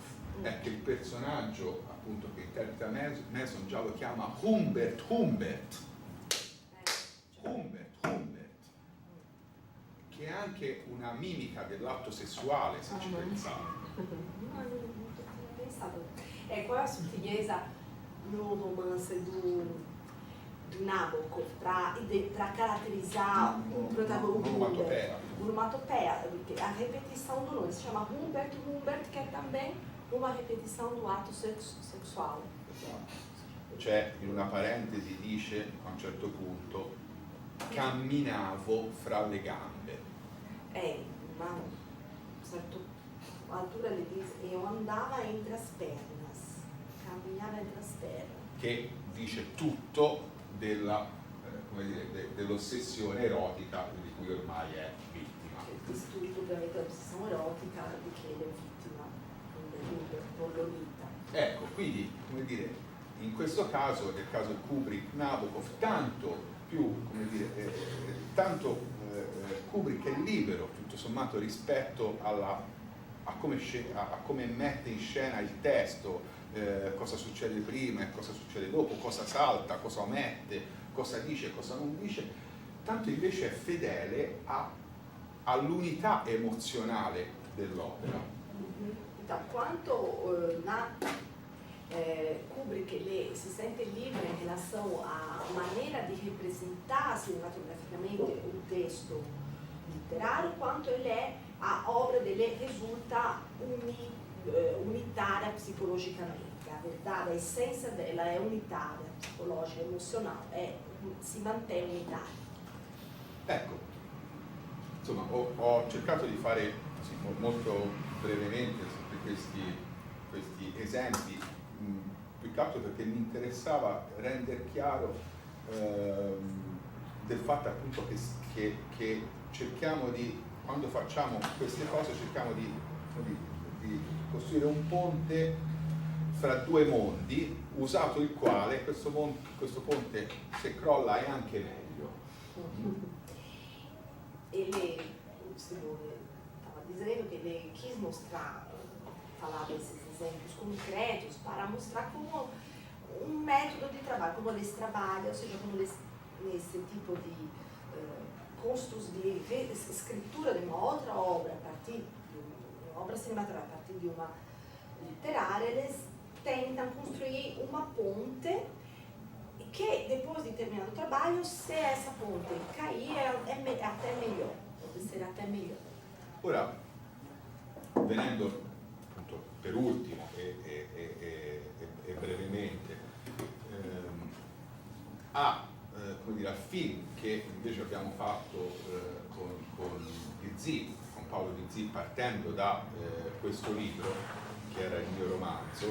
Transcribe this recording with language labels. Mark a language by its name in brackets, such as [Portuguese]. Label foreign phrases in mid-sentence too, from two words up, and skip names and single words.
[Italian] È che il personaggio appunto che interpreta Mason già lo chiama Humbert, che è anche una mimica dell'atto sessuale, se ci pensate. Non ho pensato. Qual è la sottigliezza [Portuguese] no romance do Nabokov para caracterizar um protagonista, onomatopeia, a repetição do nome, se chama Humbert, que é também uma repetição do ato sexuale. [Italian] Cioè, in una parentesi dice a un certo punto, camminavo fra le gambe. [Portuguese] Ma a certa altura ele diz, eu andava entre as pernas, camminava entre as pernas. [Italian] Che dice tutto dell'ossessione erotica di cui ormai è vittima. Diz tutto ovviamente l'ossessione erotica di che è vittima, con Lolita. Ecco, quindi, come dire, in questo caso, nel caso di Kubrick, Nabokov, tanto Kubrick è libero, tutto sommato, rispetto a come mette in scena il testo, cosa succede prima e cosa succede dopo, cosa salta, cosa omette, cosa dice, cosa non dice, tanto invece è fedele all'unità emozionale dell'opera. [Portuguese] Então, quanto Kubrick ele se sente livre em relação à maneira de representar cinematograficamente o texto literário, quanto ele a obra dele resulta unitária psicologicamente. A verdade, a essência dela é unitária, psicologica, emocional, si mantém unitária. [Italian] Ecco, insomma, ho cercato di fare molto brevemente questi esempi, più che altro perché mi interessava rendere chiaro del fatto appunto che cerchiamo di, quando facciamo queste cose, cerchiamo di costruire un ponte fra due mondi, usato il quale questo ponte, se crolla, è anche meglio. [Portuguese] Ele, o Simone estava dizendo que ele quis mostrar, falar desses exemplos concretos para mostrar como um método de trabalho, como eles trabalham, ou seja, como eles, nesse tipo de de escritura de uma outra obra, a partir de uma obra cinematográfica, a partir de uma literária, eles tentam construir uma ponte que, depois de terminar o trabalho, se essa ponte cair, é até melhor, pode ser até melhor. [Italian] Ora, venendo appunto per ultimo e brevemente al film che invece abbiamo fatto con Di con Paolo Di partendo da questo libro, che era il mio romanzo.